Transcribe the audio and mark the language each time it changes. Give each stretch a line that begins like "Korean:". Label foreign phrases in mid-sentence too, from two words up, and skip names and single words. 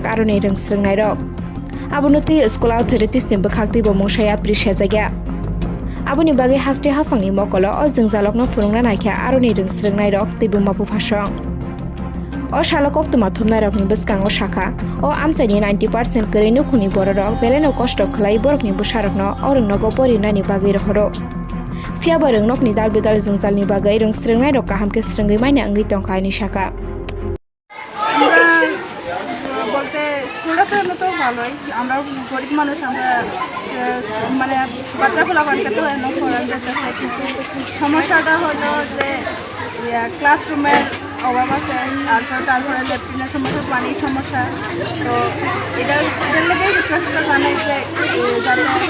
Kok Borok: आरनि रोंस्रोंनाय रक आबुनति स्कुलाव थेरेटिसनि बखाक्ति बमोसाया प्रिसिया जायगा आबुनि बागै हास्टे हाफांनि मकल अ जोंजालकनो फुरुंना नायखा आरनि रोंस्रोंनाय रक तैबो मापु फासं अ शालक अक्टमा थुमनाय रकनि बसकांगो शाखा अ आमचानि 90% करेनु खुनि बर रक बेलेनो कष्ट खलाय बरकनि बुसारकनो अरंनगो परिनानि बागै रहरो फियाबा रोंनकनि दाल बेदाल जोंजालनि बागै रोंस्रोंनाय रक काहामके स्रोंगै मायने अंगै टंकायनि शाखा
Bangla: বলতে স্কুলটা তো ভালোই আমরা গরিব মানুষ আমরা মানে বাচ্চা ফলাফলকে তো এনে পড়ান যেতেছে কিন্তু সমস্যাটা হলো যে ক্লাসরুমের অভাব আছে তারপরে ল্যাট্রিনের সমস্যা পানির সমস্যা তো এটার লেগেই রিকোয়েস্টটা জানাই যে যাতে